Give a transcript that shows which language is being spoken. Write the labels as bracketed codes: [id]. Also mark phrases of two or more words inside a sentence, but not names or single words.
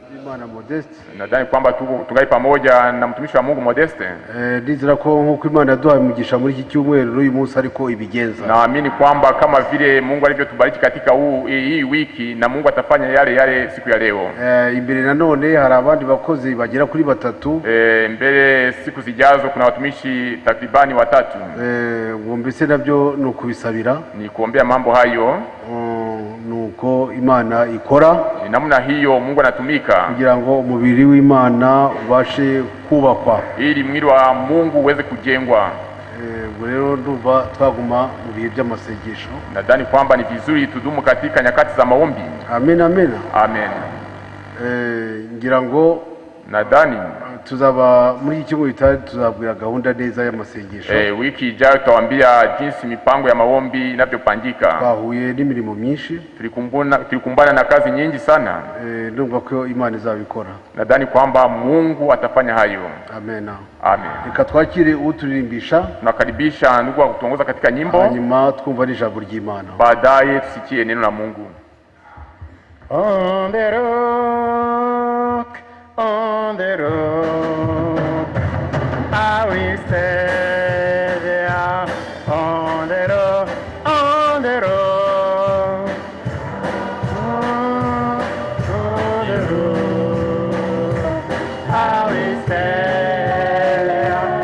[rw] Imana Modeste. [sw] Nadhani kwamba tungai pamoja na mtumishi wa Mungu Modeste. [rw] Ndizira ko nkuko Imana yaduhaye umugisha muri iki cyumweru n'uyu munsi ariko ibigenza. [sw] Naamini kwamba kama vile Mungu alivyotubariki katika hii wiki na Mungu atafanya yale siku ya leo. [rw] Imbere nanone hari abandi bakozi bagera kuri batatu. [sw] Mbele siku zijazo kuna watumishi takribani watatu. [rw] Mbese nabyo no kubisabira. [sw] Ni kuombea mambo hayo. [rw] Nuko Imana ikora. [sw] Namna hiyo Mungu anatumika [rw] kugira ngo umubiri w'Imana ubashe kubakwa, [sw] ili mwili wa Mungu uweze kujengwa. [rw] Rero ndumva twaguma mu bihe by'amasengesho. [sw] Nadhani kwamba ni vizuri tudumu katika nyakati za maombi. Amen, amen. Amen. [rw] Ngira ngo [sw] nadhani [rw] tuzaba muri iki cyumweru tuzabwira gahunda neza y'amasengesho. [sw] Wiki ijayo tutawaambia jinsi mipango ya maombi inavyopangika. [rw] Twahuye n'imirimo myinshi, [sw] tulikumbana na kazi nyingi sana. [rw] Ndumva ko Imana izabikora. [sw] Nadhani kwamba Mungu atafanya hayo. Amen. Amen. [rw] Reka twakire uturirimbisha. [sw] Tunakaribisha ndugu wa kutuongoza katika nyimbo. [rw] Hanyuma twumva n'ijambo ry'Imana. [sw] Baadaye tusikie neno la Mungu. [en] On the rock, on the rock, I will stay there. On the rock, on the rock, on the rock, I will stay there.